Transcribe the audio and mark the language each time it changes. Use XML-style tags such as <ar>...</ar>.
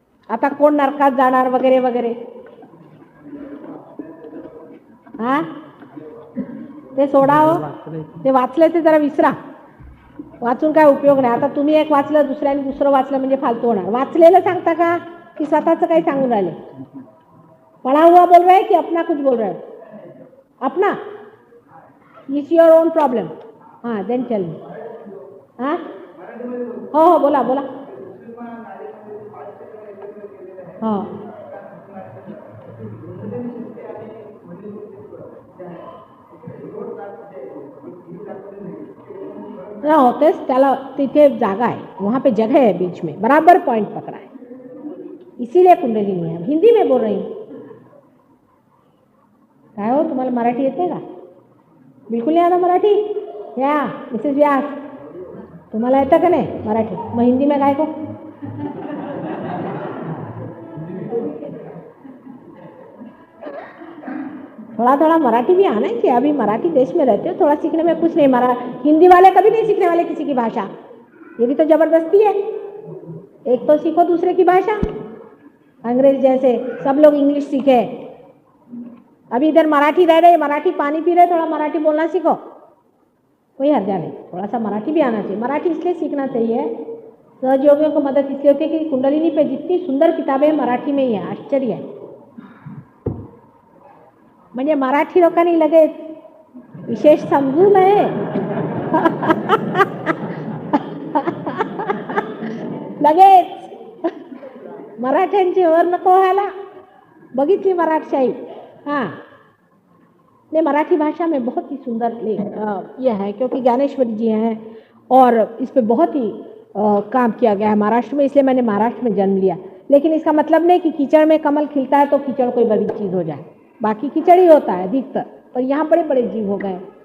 <mr>आता कोण नरकात जाणार वगैरे वगैरे, हा ते सोडा हो, ते वाचले ते जरा विसरा, वाचून काय उपयोग नाही। आता तुम्ही एक वाचलं, दुसऱ्याने दुसरं वाचलं म्हणजे फालतू होणार। वाचलेलं सांगता का की स्वतःचं काही सांगून राहिले?</mr> <hi>पढ़ा हुआ बोल रहे हैं कि अपना कुछ बोल रहे हो? अपना,</hi> <en>It's your own problem.</en> <hi>हाँ</hi> <en>Then tell me.</en> <mr>हाँ हो हो बोला बोला।</mr> <hi>हाँ</hi> <mr>ना होतेच, त्याला तिथे जागा आहे,</mr> <hi>वहाँ पे जगह है बीच में, बराबर पॉइंट पकड़ा है, इसीलिए कुंडलिनी है। हिंदी में बोल रही हूँ।</hi> <mr>काय हो, तुम्हाला मराठी येते का?</mr> <hi>बिलकुल नहीं आता मराठी?</hi> <mr>या मिसेस व्यास, तुम्हाला येतं का नाही मराठी? मग हिंदी में काय को?</mr> <hi>थोड़ा थोड़ा मराठी भी आना चाहिए। अभी मराठी देश में रहते हो, थोड़ा सीखने में कुछ नहीं। हिंदी वाले कभी नहीं सीखने वाले किसी की भाषा, ये भी तो जबरदस्ती है। एक तो सीखो दूसरे की भाषा, अंग्रेज जैसे सब लोग इंग्लिश सीखे। अभी इधर मराठी रह रहे, मराठी पानी पी रहे, थोड़ा मराठी बोलना सीखो, कोई हर्जा नहीं। थोड़ा सा मराठी भी आना चाहिए। मराठी इसलिए सीखना चाहिए, सहयोगियों को मदद इसलिए होती है कि कुंडलिनी पे जितनी सुंदर किताबें मराठी में ही है, आश्चर्य है।</hi> <mr>म्हणजे मराठी लोकांनी लगेच विशेष समजू नये लगेच मराठ्यांची ओर नको व्हायला, बघितली मराठशाही।</mr> <hi>हाँ ने मराठी भाषा में बहुत ही सुंदर ये है, क्योंकि ज्ञानेश्वरी जी हैं और इस पे बहुत ही काम किया गया है महाराष्ट्र में, इसलिए मैंने महाराष्ट्र में जन्म लिया। लेकिन इसका मतलब नहीं कि कीचड़ में कमल खिलता है तो कीचड़ कोई बड़ी चीज़ हो जाए, बाकी कीचड़ ही होता है अधिकतर, पर यहाँ बड़े बड़े जीव हो गए।</hi>